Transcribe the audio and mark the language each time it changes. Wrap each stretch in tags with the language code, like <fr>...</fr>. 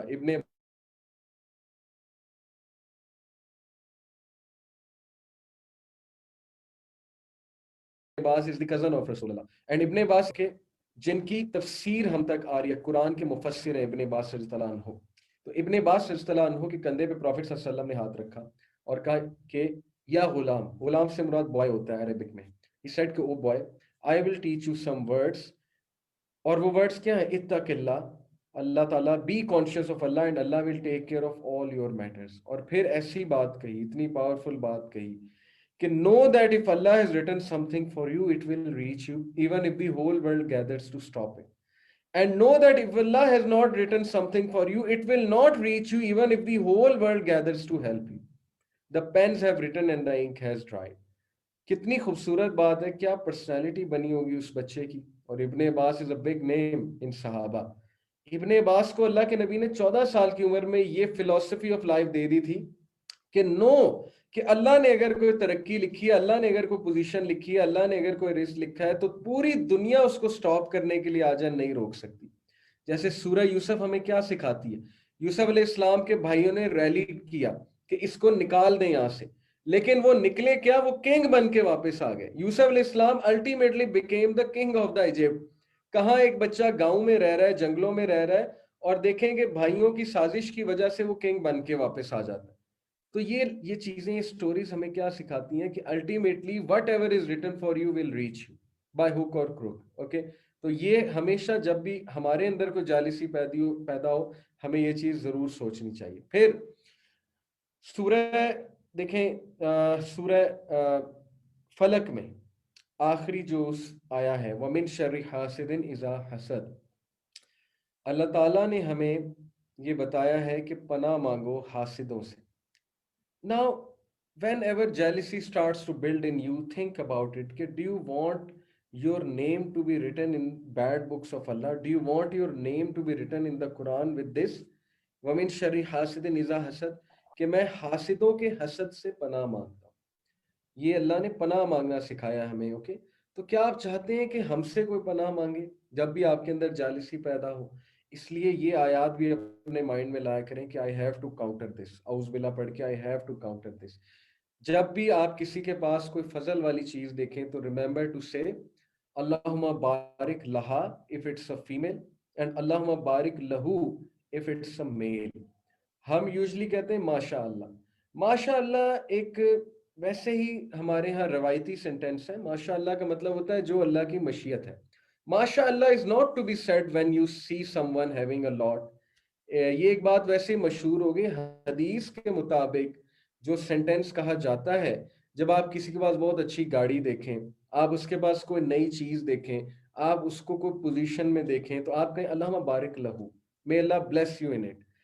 <en>ابن عباس is the cousin of رسول اللہ.</en> <ur>And ابن عباس کے جن کی تفسیر ہم تک آ رہی ہے، قرآن کے مفسر ہیں ابن عباس رضی اللہ عنہ. تو ابن عباس رضی اللہ عنہ کے کندھے پہ پروفٹ صلی اللہ علیہ وسلم نے ہاتھ رکھا اور کہا کہ یا غلام، غلام سے مراد بوائے ہوتا ہے عربک میں.</ur> <en>He said</en> <ur>کہ او boy</ur> <en>I will teach you some words.</en> <ur>اور وہ ورڈز کیا ہیں؟ اتق اللہ، اللہ تعالیٰ،</ur> <en>Be conscious of اللہ and اللہ will take care of all your matters.</en> <ur>اور پھر ایسی بات کہی، اتنی پاورفل بات کہی کہ</ur> <en>know that if Allah has written something for you, it will reach you even if the whole world gathers to stop it. And know that if Allah has not written something for you, it will not reach you even if the whole world gathers to help you. The pens have written and the ink has dried.</en> <ur>کتنی خوبصورت بات ہے، کیا personality بنی ہوگی اس بچے کی. اور ابن عباس</ur> <en>is a big name in</en> <ur>صحابہ. ابن عباس کو اللہ کے نبی نے 14 سال کی عمر میں یہ فلسفی آف لائف دے دی تھی کہ نو، کہ اللہ نے اگر کوئی ترقی لکھی ہے، اللہ نے اگر کوئی پوزیشن لکھی ہے، اللہ نے اگر کوئی رزق لکھا ہے تو پوری دنیا اس کو سٹاپ کرنے کے لیے آ جائے نہیں روک سکتی. جیسے سورہ یوسف ہمیں کیا سکھاتی ہے، یوسف علیہ السلام کے بھائیوں نے ریلی کیا کہ اس کو نکال دیں یہاں سے، لیکن وہ نکلے کیا؟ وہ کنگ بن کے واپس آ گئے.</ur> <en>یوسف علیہ السلام ultimately became the king of the Egypt.</en> <ur>کہاں ایک بچہ گاؤں میں رہ رہا ہے، جنگلوں میں رہ رہا ہے، اور دیکھیں کہ بھائیوں کی سازش کی وجہ سے وہ کنگ بن کے واپس آ جاتا ہے. تو یہ چیزیں، یہ سٹوریز ہمیں کیا سکھاتی ہیں کہ ultimately</ur> <en>Whatever is written for you will reach you by hook or crook.</en> <ur>اوکے، تو یہ ہمیشہ جب بھی ہمارے اندر کوئی جالسی پیدا ہو ہمیں یہ چیز ضرور سوچنی چاہیے. پھر سورہ دیکھیں، سورہ فلق میں آخری جو آیا ہے</ur> <ar>وَمِن شَرِّ حَاسِدٍ إِذَا حَسَدَ،</ar> <ur>اللہ تعالیٰ نے ہمیں یہ بتایا ہے کہ پناہ مانگو حاسدوں سے.</ur> <en>Now, whenever jealousy starts to build in you, think about it. Do you want your name to be written in bad books of Allah? Do you want your name to be written in the Quran with this?</en> <ar>وَمِن شَرِّ حَاسِدٍ إِذَا حَسَدَ،</ar> <ur>کہ میں حاسدوں کے حسد سے پناہ مانگتا ہوں. یہ اللہ نے پناہ مانگنا سکھایا ہمیں. اوکے، تو کیا آپ چاہتے ہیں کہ ہم سے کوئی پناہ مانگے جب بھی آپ کے اندر جالسی پیدا ہو؟ اس لیے یہ آیات بھی اپنے مائنڈ میں لایا کریں کہ</ur> <en>I have to counter this,</en> <ur>اعوذ باللہ پڑھ کے I have to counter this. جب بھی آپ کسی کے پاس کوئی فضل والی چیز دیکھیں تو</ur> <en>remember to say</en> <ar>اللہم بارک لہا</ar> <en>if it's a female</en> <ur>and</ur> <ar>اللہم بارک لہو</ar> <en>if it's a male.</en> <ur>ہم یوزلی کہتے ہیں ماشاء اللہ. ماشاء اللہ ایک ویسے ہی ہمارے ہاں روایتی سینٹینس ہے. ماشاء اللہ کا مطلب ہوتا ہے جو اللہ کی مشیت ہے.</ur> <en>ماشاء اللہ is not to be said when you see someone having a lot.</en> <ur>یہ ایک بات ویسے مشہور ہو گئی. حدیث کے مطابق جو سینٹینس کہا جاتا ہے جب آپ کسی کے پاس بہت اچھی گاڑی دیکھیں، آپ اس کے پاس کوئی نئی چیز دیکھیں، آپ اس کو کوئی پوزیشن میں دیکھیں تو آپ کہیں</ur> <ar>اللہم بارک لہو،</ar> <en>may اللہ bless you in it.</en>